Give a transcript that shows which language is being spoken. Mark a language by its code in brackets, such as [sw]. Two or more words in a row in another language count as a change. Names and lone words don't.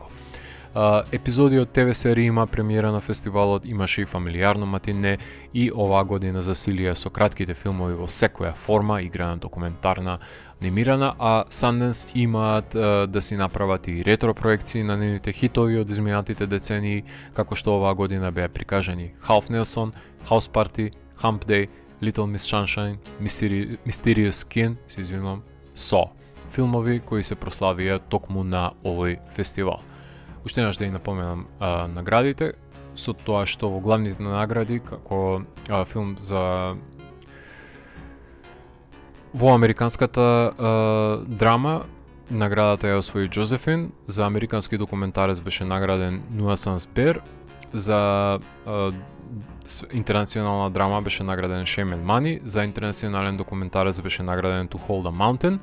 [mk] Епизоди од ТВ серија има премиера на фестивалот, имаше и фамилиарно матине и оваа година засилија со кратките филмови во секоја форма, играна, документарна, анимирана, а Sundance имаат да си направат и ретро проекции на нивните хитови од изминатите децении, како што оваа година беа прикажани Half Nelson, House Party, Hump Day, Little Miss Sunshine, Mysterious Skin, се извинувам, Saw, филмови кои се прославија токму на овој фестивал. Уште еднаш да и напоменам наградите, со тоа што во главните награди, како филм за во американската драма, наградата ја освои Джозефин, за американски документарец беше награден Nuisance Bear, за интернационална драма беше награден Shame and Money, за интернационален документарец беше награден To Hold a Mountain.